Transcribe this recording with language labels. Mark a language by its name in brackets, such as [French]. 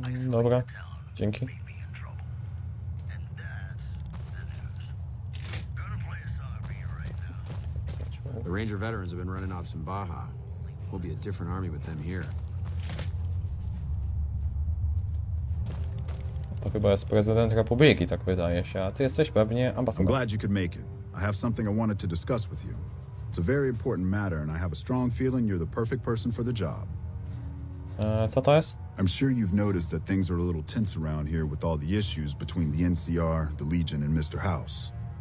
[Polish] Dobra, dzięki. [English] The Ranger veterans have been running ops in Baja. We'll be a different army with them here. [Polish] To chyba jest prezydent Republiki, tak wydaje się. A ty jesteś pewnie [English] I'm [Polish] ambasador. [English] glad you could make it. I have something I wanted to discuss with you. It's a very important matter, and I have a strong feeling you're the perfect person for the job. [Polish] Co to jest? [English] I'm sure you've noticed that things are a little tense around here with all the issues between the NCR, the Legion, and Mr. House.